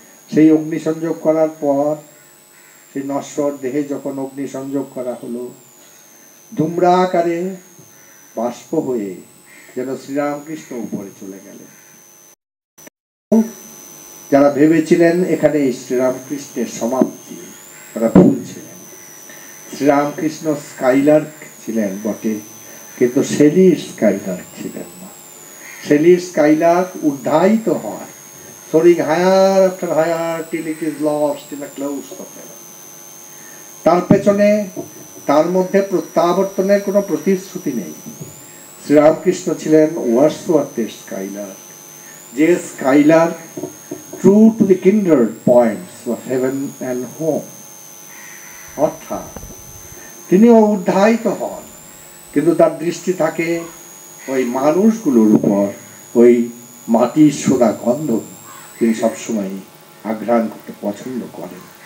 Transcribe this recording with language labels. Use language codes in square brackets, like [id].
[bn] সেই অগ্নিসংযোগ করার পর সেই নশ্বর দেহে যখন অগ্নিসংযোগ করা হলো, ধূম্রাকারে বাষ্প হয়ে যেন শ্রীরামকৃষ্ণ উপরে চলে গেলেন। যারা ভেবেছিলেন এখানে শ্রীরামকৃষ্ণের সমাপ্তি, তারা ভুল ছিলেন। শ্রীরামকৃষ্ণ স্কাইলার্ক ছিলেন বটে, কিন্তু শেলির স্কাইলার্ক ছিলেন না। শেলির স্কাইলার্ক উদ্ধায়িত হয়, [en] soaring higher after higher till it is lost in a close of heaven। [bn] তার পেছনে, তার মধ্যে প্রত্যাবর্তনের কোনো প্রতিশ্রুতি নেই। শ্রীরামকৃষ্ণ ছিলেন ওয়ার্ডসওয়ার্থের স্কাইলার্ক, যে Skylark [en] true to the kindred points of heaven and home। [bn] অর্থাৎ তিনিও উদ্ধায়িত হন, কিন্তু তার দৃষ্টি থাকে ওই মানুষগুলোর উপর, ওই মাটির সোদা গন্ধ তিনি সবসময় আঘ্রাণ করতে পছন্দ করেন।